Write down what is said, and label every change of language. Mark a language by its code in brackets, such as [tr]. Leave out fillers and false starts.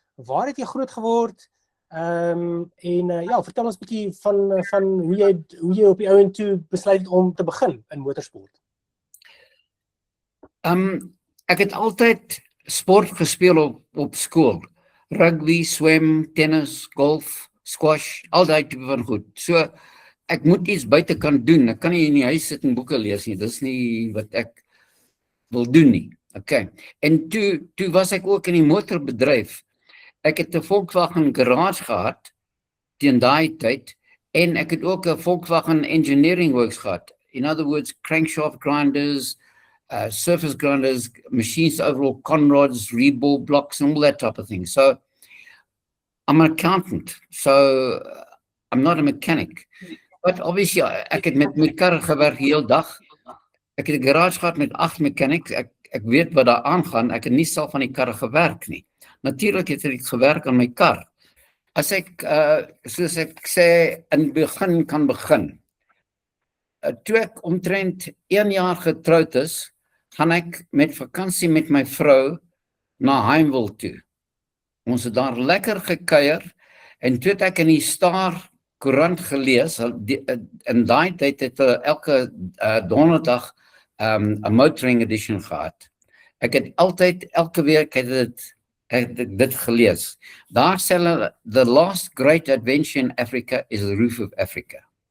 [af] Waar het jy groot geword? Ja, vertel ons 'n bietjie van hoe jy op die ouend toe besluit het om te begin in motorsport. Ek het altyd sport gespeel op skool. Rugby, swem, tennis, golf, squash, al daai tipe van goed. So ek moet iets buite kan doen. Ek kan nie in die huis sit en boeke lees nie. Dis nie wat ek wil doen nie. Okay. En toe was ek ook in die motorbedryf. Ek het 'n Volkswagen garage gehad teen daai tyd en ek het ook 'n Volkswagen engineering works gehad. [en] In other words, crankshaft grinders, surface grinders, machines overall, conrods, rebore blocks and all that type of thing. So I'm an accountant, so I'm not a mechanic. But obviously [af] ek het met karre gewerk die hele dag. Ek het 'n garage gehad met 8 mechanics. Ek weet wat daar aangaan. Ek het nie self aan die karre gewerk nie. Natuurlik het ek gewerk aan my kar. As ek, soos ek sê, in die begin kan begin. Toe ek omtrent 1 jaar getroud is, gaan ek met vakansie met my vrou na Heimwil toe. Ons het daar lekker gekuier en toe het ek in die Star koerant gelees, in daai tyd het elke donderdag 'n motoring edition gehad. Ek het altyd, elke week het dit gelees. Daar sê hulle, [en] the last great adventure in Africa is the roof of Africa.